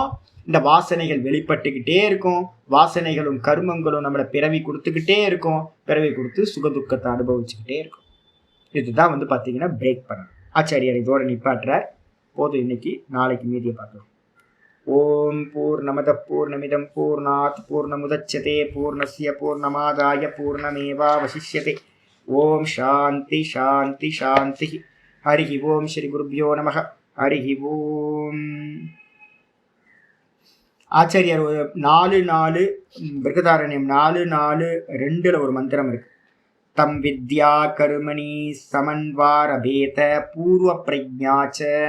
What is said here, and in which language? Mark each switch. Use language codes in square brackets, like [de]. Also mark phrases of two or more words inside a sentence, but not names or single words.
[ta] இந்த வாசனைகள் வெளிப்பட்டுக்கிட்டே இருக்கும், வாசனைகளும் கர்மங்களும் நம்மளை பிறவி கொடுத்துக்கிட்டே இருக்கும், பிறவி கொடுத்து சுகதுக்கத்தை அனுபவிச்சுக்கிட்டே இருக்கும். இதுதான் வந்து பாத்தீங்கன்னா பிரேக் பண்ணணும். ஆச்சாரியார் இதோட நிப்பாட்டுறார். போதும் இன்னைக்கு, நாளைக்கு மீதியை பார்க்கலாம். [sa] ओम् पूर्णमद पूर्णमिदम् पूर्णात् पूर्णमुदच्यते पूर्णस्य पूर्णमादाय पूर्णमेवावशिष्यते. ओम् शान्ति शान्ति शान्ति. हरि ओम् श्री गुरुभ्यो नमः हरि ओम्. [ta] ஆச்சாரியார் 4:4 பிருகதாரண்யம் 4:4-2 ஒரு மந்திரம் இருக்கு. [sa] तम् विद्या कर्मणि समन्वारभेत पूर्व प्रजाच्च.